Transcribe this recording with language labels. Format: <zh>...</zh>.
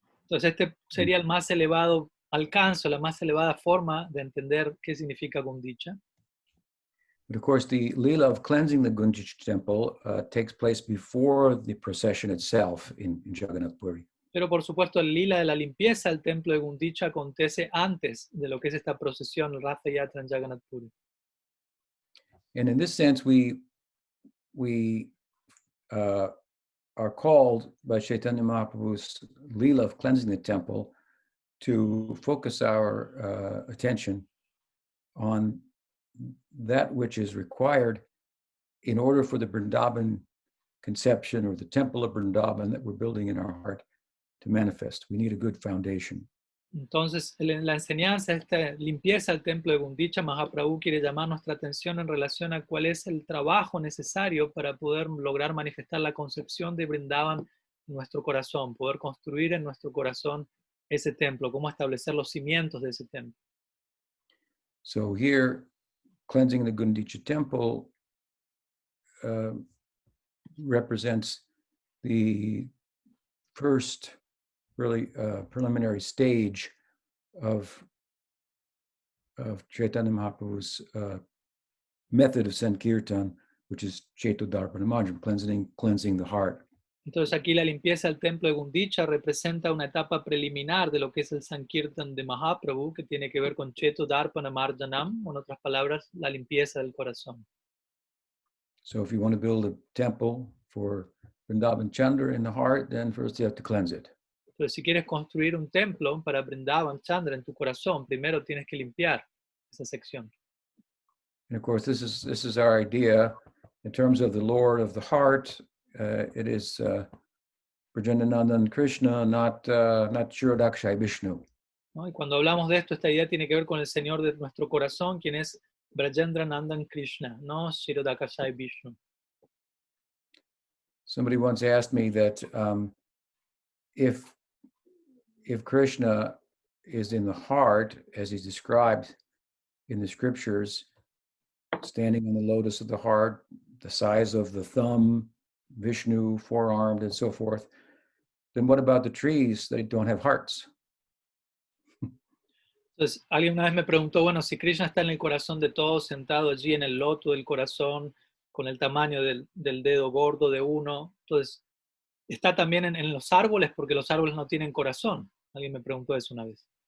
<es>Entonces este sería el más elevado alcance, la más elevada forma de entender qué significa Gundicha.</es> <en>But of course, the Lila of cleansing the Gundicha temple takes place before the procession itself in Jagannath Puri.</en> <es>Pero por supuesto el lila de la limpieza del templo de Gundicha acontece antes de lo que es esta procesión, el Ratha Yatra en Jagannath Puri.</es> <en>And in this sense, we are called by Chaitanya Mahaprabhu's Lila of cleansing the temple to focus our attention on that which is required in order for the Vrindavan conception or the temple of Vrindavan that we're building in our heart to manifest. We need a good foundation.</en> <es>Entonces, en la enseñanza, esta limpieza del templo de Gundicha, Mahaprabhu quiere llamar nuestra atención en relación a cuál es el trabajo necesario para poder lograr manifestar la concepción de Vrindavan en nuestro corazón, poder construir en nuestro corazón ese templo, cómo establecer los cimientos de ese templo.</es> <en>So here, cleansing the Gundicha temple represents the first really preliminary stage of Chaitanya Mahaprabhu's method of Sankirtan, which is Chaitodarpanamajam, cleansing the heart.</en> <es>Entonces aquí la limpieza del templo de Gundicha representa una etapa preliminar de lo que es el Sankirtan de Mahaprabhu, que tiene que ver con Chaitodarpana-marjanam, en otras palabras, la limpieza del corazón.</es> <en>So if you want to build a temple for Vrindavan Chandra in the heart, then first you have to cleanse it.</en> <es>Entonces si quieres construir un templo para Vrindavan Chandra en tu corazón, primero tienes que limpiar esa sección.</es> <en>And of course, this is our idea in terms of the Lord of the heart. It is Brajendanandan Krishna, not Shirodakshai Vishnu.</en> <es>¿No? Y cuando hablamos de esto, esta idea tiene que ver con el Señor de nuestro corazón, quien es Brajendranandan Krishna, no Shirodakshai Vishnu.</es> <en>Somebody once asked me that if Krishna is in the heart, as he's described in the scriptures, standing on the lotus of the heart, the size of the thumb, Vishnu, four-armed, and so forth, then what about the trees that don't have hearts?</en> <es>Entonces, alguien una vez me preguntó, bueno, si Krishna está en el corazón de todos, sentado allí en el loto del corazón, con el tamaño del dedo gordo de uno, entonces, ¿está también en los árboles? Porque los árboles no tienen corazón. Alguien me preguntó eso una vez.</es>